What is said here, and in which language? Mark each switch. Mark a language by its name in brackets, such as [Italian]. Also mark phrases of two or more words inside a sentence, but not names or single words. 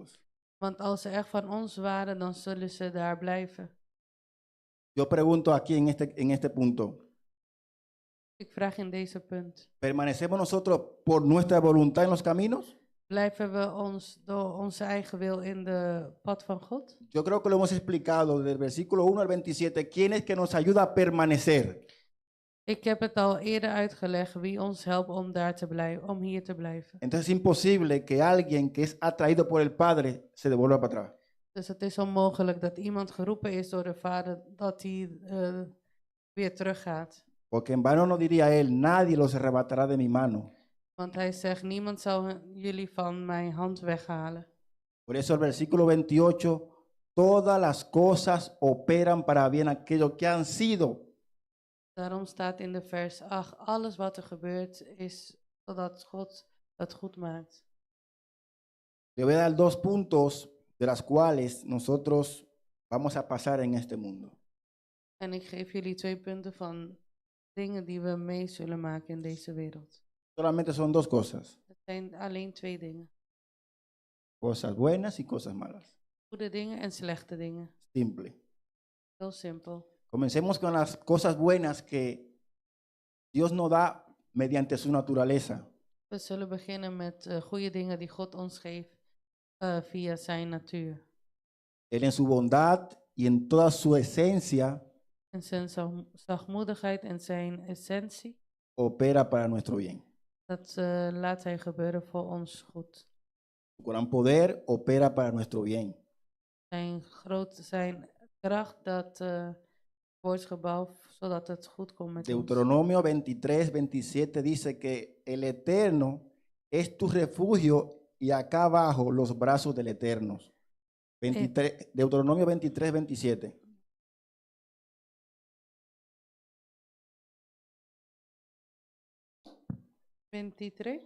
[Dutch] Want als ze echt van ons waren, dan zullen ze daar blijven. [Spanish] Yo pregunto aquí en este punto, [Dutch] Ik vraag in deze punt. [Spanish] ¿permanecemos nosotros por nuestra voluntad en los caminos? [Dutch] Blijven we ons door onze eigen wil in de pad van God? [Spanish] Yo creo que lo hemos explicado del versículo 1 al 27, ¿quién es que nos ayuda a permanecer? [Dutch] Ik heb het al eerder uitgelegd wie ons helpt om daar te blijven, om hier te blijven. [Spanish] Entonces es imposible que alguien que es atraído por el Padre se devuelva para atrás. [Dutch] Dus het is onmogelijk dat iemand geroepen is door de Vader dat hij weer teruggaat. [Spanish] Porque en vano no diría él, nadie los arrebatará de mi mano. [Dutch] Want hij zegt, niemand zal jullie van mijn hand weghalen. [Spanish] Por eso el versículo 28, todas las cosas operan para bien aquellos que han sido. [Dutch] Daarom staat in de vers 8, alles wat er gebeurt is zodat God het goed maakt. [Spanish] Le voy a dar 2 puntos de las cuales nosotros vamos a pasar en este mundo. [Dutch] En ik geef jullie 2 punten van dingen die we mee zullen maken in deze wereld. [Spanish] Solamente son 2 cosas, [Dutch] Het zijn alleen 2 dingen. [Spanish] cosas buenas y cosas malas. [Dutch] Goede dingen en slechte dingen. [Spanish] Simple. [Dutch] Heel simpel. [Spanish] Comencemos con las cosas buenas que Dios nos da mediante su naturaleza. [Dutch] We zullen beginnen met goede dingen die God ons geeft via zijn natuur. [Spanish] Él en su bondad y en toda su esencia [Dutch] En zijn zachtmoedigheid en zijn essentie, [Spanish] opera para nuestro bien. [Dutch] dat laat hij gebeuren voor ons goed. [Spanish] Su gran poder opera para nuestro bien. [Dutch] Zijn kracht, dat wordt gebouwd zodat het goed komt met ons. [Spanish] Deuteronomio 23, 27 dice que el Eterno es tu refugio y acá abajo los brazos del Eterno. 23, Deuteronomio 23, 27. ¿23?